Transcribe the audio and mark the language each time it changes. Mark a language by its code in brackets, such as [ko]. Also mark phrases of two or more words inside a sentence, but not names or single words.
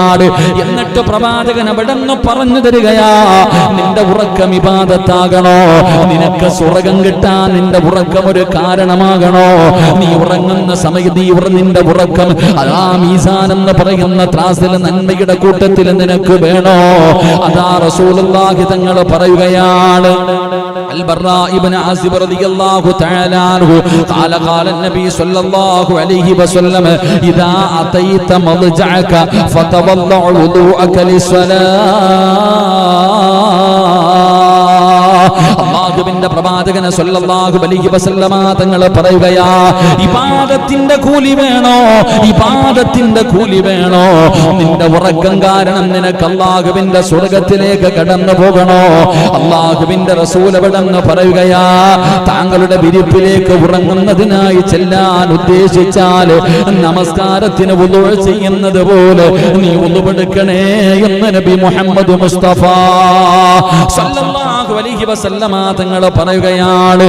[ml] എന്നിട്ട് പ്രവാചകൻ അവിടുന്ന് പറഞ്ഞു തരികയാ, നിന്റെ ഉറക്കം ഇബാദത്താകണോ? നിനക്ക് സ്വർഗം കിട്ടാൻ നിന്റെ ഉറക്കം ഒരു കാരണമാകണോ? നീ ഉറങ്ങുന്ന സമയത്ത് നിന്റെ ഉറക്കം അതാ മീസാൻ എന്ന് പറയുന്ന ത്രാസിൽ നന്മയുടെ കൂട്ടത്തിൽ നിനക്ക് വേണോ? അതാ റസൂലുള്ളാഹി തങ്ങൾ പറയുകയാണ്. [ar] البراء بن عازب رضي الله تعالى عنه قال قال النبي صلى الله عليه وسلم إذا أتيت مضجعك فتوضع وضوءك للصلاة. [ml] അല്ലാഹുവിന്റെ പ്രവാചകൻ [ar] صلى الله عليه وسلم [ml] തങ്ങൾ പറയുകയാ, ഇബാദത്തിന്റെ കൂലി വേണോ? ഇബാദത്തിന്റെ കൂലി വേണോ? നിന്റെ ഉറക്കം കാരണം നിനക്ക് അല്ലാഹുവിന്റെ സ്വർഗ്ഗത്തിലേക്ക് കടന്നു പോകണോ? അല്ലാഹുവിന്റെ റസൂൽ അവിടെന്ന് പറയുകയാ, താങ്കളുടെ വിരിപ്പിലേക്ക് ഉറങ്ങുന്നതിനായി ചെല്ലാൻ ഉദ്ദേശിച്ചാൽ നമസ്കാരത്തിന് വുളു ചെയ്യുന്നത് പോലെ നീ വുളുവെടുക്കണേ എന്ന് നബി മുഹമ്മദ് മുസ്തഫ [ar] صلى الله عليه وسلم [ml] തങ്ങൾ പറയുകയാണ്.